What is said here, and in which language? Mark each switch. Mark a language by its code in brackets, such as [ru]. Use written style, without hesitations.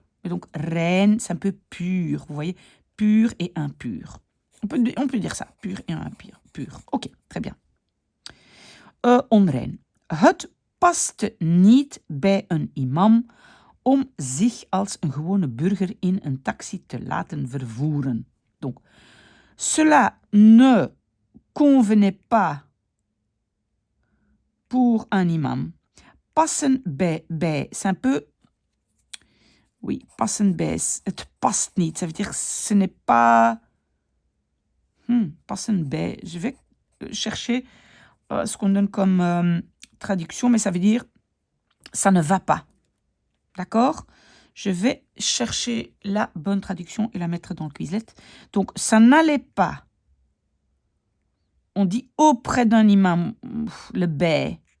[fr] Et donc rein, c'est un peu pur, vous voyez, pur et impur. On peut dire ça, pur et impur. Pur. Ok, très bien. Onrein. [nl] Het past niet bij een imam om zich als een gewone burger in een taxi te laten vervoeren. [fr] Donc, cela ne convenait pas pour un imam. Passen bij, c'est un peu... [nl] Oui, passen bij, het past niet. [fr] Ça veut dire, ce n'est pas... passen bij. Je vais chercher ce qu'on donne comme traduction, mais ça veut dire ça ne va pas. D'accord? Je vais chercher la bonne traduction et la mettre dans le Quizlet. Donc, ça n'allait pas. On dit auprès d'un imam, le bij.